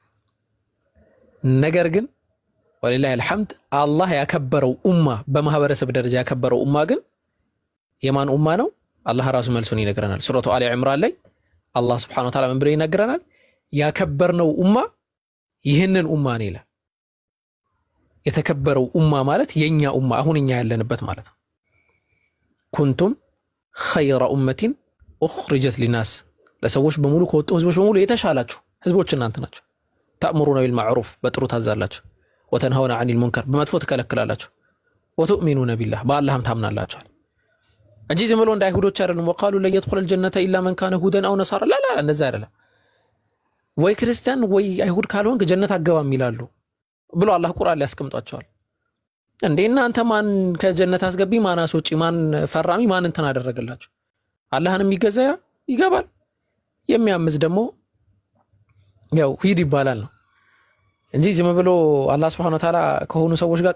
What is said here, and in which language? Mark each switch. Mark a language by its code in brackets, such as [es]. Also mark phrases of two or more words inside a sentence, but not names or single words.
[am] ነገር ግን [ar] ولله الحمد [am] አላህ ያከበረው ኡማ በማህበረሰብ ደረጃ ያከበረው ኡማ ግን የማን ኡማ ነው አላህ ራሱ መልሱን ይነግረናል ሱረቱ አሊ ኢምራን ላይ አላህ [ar] سبحانه وتعالى [am] ምን ብሎ ይነግረናል ያከበርነው ኡማ ይህንን ኡማ ነው ይላል የተከበረው ኡማ ማለት የኛ ኡማ አሁን እኛ ያለንበት ማለት ነው [ar] كنتم خير أمة أخرجت [am] للناس ለሰዎች በሙሉ ከወጡ ህዝቦች በሙሉ የተሻላችሁ ህዝቦች እናንተ ናችሁ [ar] تأمرون بالمعروف [am] በጥሩ ታዛላችሁ [ar] وتنهون عن المنكر [am] በመጥፎ ተከለክላላችሁ [ar] وتؤمنون بالله [am] በአላህም ታምናላችሁ እንጂ ዝም ብሎ እንደ አይሁዶች አይደለም [ar] وقالوا لا يدخل الجنة إلا من كان هودا أو نصارى [am] لا እንደዛ አይደለም ወይ ክርስቲያን ወይ አይሁድ ካልሆንክ ጀነት አገባም ይላሉ ብሎ አላህ ቁርአን ላይ ያስቀምጧቸዋል እንዴ እናንተ ማን ከጀነት አስገቢ ማን አስወጪ ማን ፈራሚ ማን እንትን አደረገላችሁ አላህንም ይገዛ ይገባል የሚያምዝ ደግሞ ያው ሂድ ይባላል ነው እንጂ ዝም ብሎ አላህ [ar] سبحانه وتعالى [am] ከሆኑ ሰዎች ጋር